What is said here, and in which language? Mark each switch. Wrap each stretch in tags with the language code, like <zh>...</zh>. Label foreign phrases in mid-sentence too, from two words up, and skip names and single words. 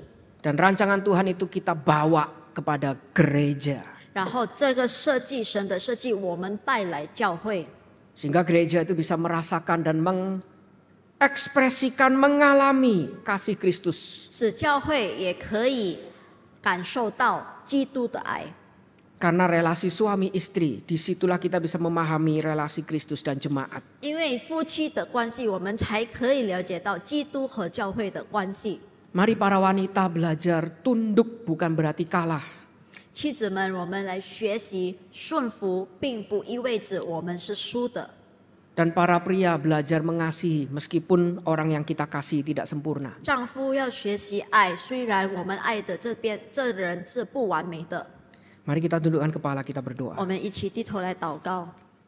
<id>Dan rancangan Tuhan itu kita bawa kepada gereja.</id> <zh>然后这个设计，神的设计，我们带来教会，</zh> <id>Sehingga gereja itu bisa merasakan dan mengekspresikan, mengalami kasih Kristus.</id> <zh>使教会也可以感受到基督的爱。</zh> <id>Karena relasi suami istri, disitulah kita bisa memahami relasi Kristus dan jemaat.</id> <zh>因为夫妻的关系，我们才可以了解到基督和教会的关系。</zh> <id>Mari para wanita belajar tunduk, bukan berarti kalah.</id> <zh>妻子们，我们来学习顺服，并不意味着我们是输的。</zh> <id>Dan para pria belajar mengasihi meskipun orang yang kita kasih tidak sempurna.</id> <zh>丈夫要学习爱，虽然我们爱的这人是不完美的。</zh> <id>Mari kita tundukkan kepala, kita berdoa.</id> <zh>我们一起低头来祷告。</zh>